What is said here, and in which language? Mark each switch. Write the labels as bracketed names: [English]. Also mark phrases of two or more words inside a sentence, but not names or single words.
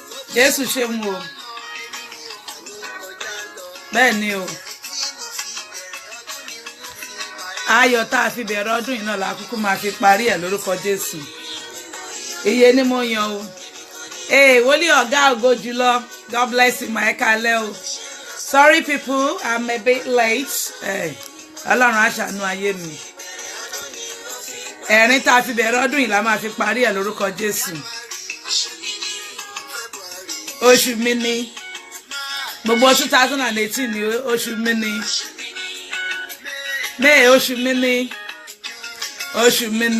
[Yoruba] Jésù ṣe mu o. Bẹ́ẹ̀ ni o. Ayọ̀ tá a fi bẹ̀rẹ̀ ọdún yìí náà la kúkú máa fi parí ẹ̀ lórúkọ Jésù. Iye ni mo yan o. Wòlíì ọ̀gá ògo jùlọ. [English] God bless you, my kalẹ́ o. Sorry people, I'm a bit late. [Yoruba] Ọlọ́run á ṣàánú ayé mi. Ẹ̀rín tá a fi bẹ̀rẹ̀ ọdún yìí la máa fi parí ẹ̀ lórúkọ Jésù. Oṣù mi ni. Gbogbo 2018 ni oṣù mi ni. May oṣù mi ni. Oṣù mi ni.